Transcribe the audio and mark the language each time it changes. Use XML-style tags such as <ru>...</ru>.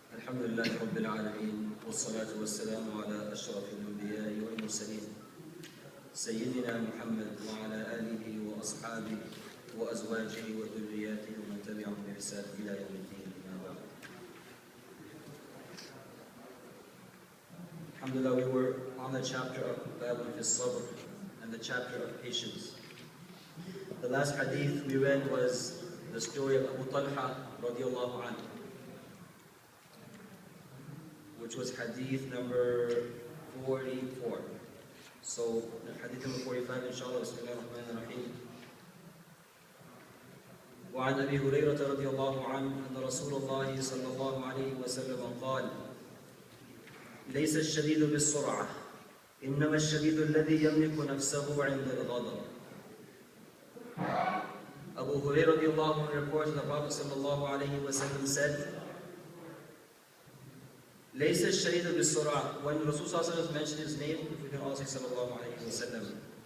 <ar>الحمد لله رب العالمين والصلاة والسلام على أشرف الأنبياء والمرسلين سيدنا محمد وعلى آله وأصحابه وأزواجه وذرياته ومن تبعهم بإحسان إلى يوم الدين.</ar> <en>Alhamdulillah, we were on the chapter of Babun fi Sabr and the chapter of patience. The last hadith we read was the story of Abu Talha radiallahu anhu, which was hadith number 44. So, hadith number 45, inshallah, Bismillah ar-Rahman ar-Rahim.</en> <ar>وعن أبي هريرة رضي الله عنه أن رسول الله صلى الله عليه وسلم قال: ليس الشديد بالسرعة إنما الشديد الذي يملك نفسه عند الغضب.</ar> <en>Abu Hurairah radiallahu anhu reports that the Prophet sallallahu alayhi wa sallam said,</en> <ar>ليس الشديد بالسرعة.</ar> <en>When Rasul sallallahu alayhi wa sallam mentioned his name, we can also say sallallahu alayhi wa sallam.</en>